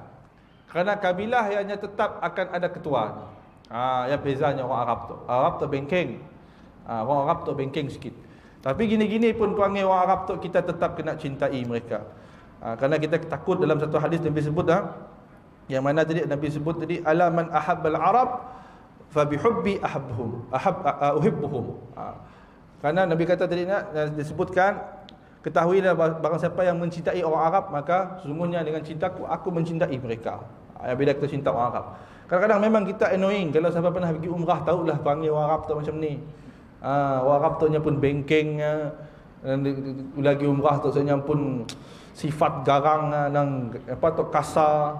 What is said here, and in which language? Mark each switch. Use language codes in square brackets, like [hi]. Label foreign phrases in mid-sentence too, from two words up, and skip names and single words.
[ms] Kerana kabilah hanya tetap akan ada ketua. Yang bezanya orang Arab tu. Arab tu bengkeng. Orang Arab tu bengkeng sikit. Tapi gini-gini pun perangai orang Arab tu, kita tetap kena cintai mereka. Kerana kita takut dalam satu hadis Nabi sebut yang mana tadi Nabi sebut tadi, [ar] ألا من أحب العرب فبحبي أحبهم. [ms] Kerana Nabi kata tadi disebutkan Ketahuilah barang siapa yang mencintai orang Arab, maka sesungguhnya dengan cintaku aku mencintai mereka. Bila kita cinta orang Arab. Kadang-kadang memang kita annoying. Kalau siapa pernah pergi umrah, tahulah panggil orang Arab tu macam ni. Orang Arab tu pun bengkengnya, lagi umrah tu sebenarnya pun sifat garang dan kasar.